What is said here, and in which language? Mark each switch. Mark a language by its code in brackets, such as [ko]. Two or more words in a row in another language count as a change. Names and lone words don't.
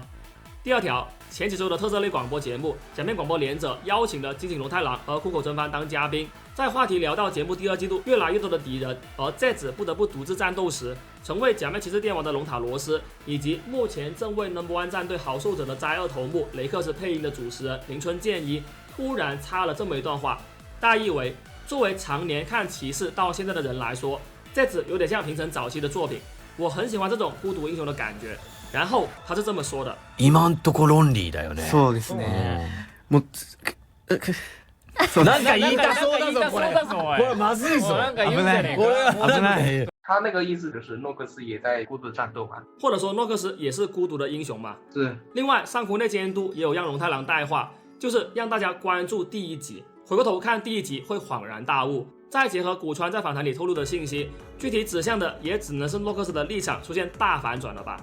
[zh] 第二条，前几周的特色类广播节目《假面广播连者》邀请了金井龙太郎和苦口真帆当嘉宾，在话题聊到节目第2季度越来越多的敌人，而Z子不得不独自战斗时，成为假面骑士电王的龙塔罗斯，以及目前正为 No.1 战队好受者的灾厄头目雷克斯配音的主持人林春健一，突然插了这么一段话，大意为：作为常年看骑士到现在的人来说，Z子有点像平成早期的作品，我很喜欢这种孤独英雄的感觉。然后他是这么说的： [ja] 今んとこロンリーだよね。そうですね。もうなんか言いたそうだぞこれ。これまずいぞ。なんか言うんじゃねえか。危ない。 [zh] 他那个意思就是诺克斯也在孤独战斗嘛，或者说诺克斯也是孤独的英雄嘛。是。另外，上湖内监督也有让龙太郎带话，就是让大家关注第1集，回过头看第1集会恍然大悟。再结合古川在访谈里透露的信息，具体指向的也只能是诺克斯的立场出现大反转了吧。